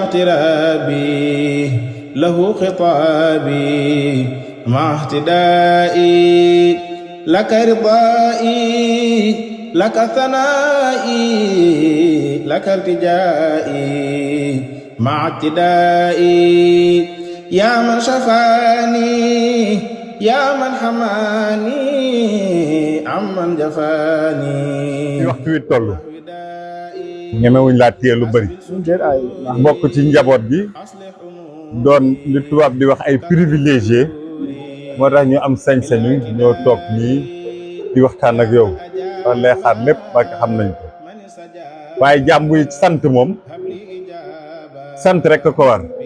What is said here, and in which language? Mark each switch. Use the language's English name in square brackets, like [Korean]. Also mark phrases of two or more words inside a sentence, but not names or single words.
[Arabic] اغترابي له خطابي مع اهتدائي لك رضائي لك ثنائي لك التجائي مع اعتدائي يا من شفاني يا من حماني عمن جفاني [Wolof] waxtu wi toll ñemewuñ laa téye lu bëri mbokk ci njaboot gi doon li tubaab di wax ay privilégié moo tax ñu am sañ-sañu ñoo toog nii di waxtaan ak yow loolu lay xaar lépp ba xam nañ ko waaye jàmm buy sant moom sant rek ko war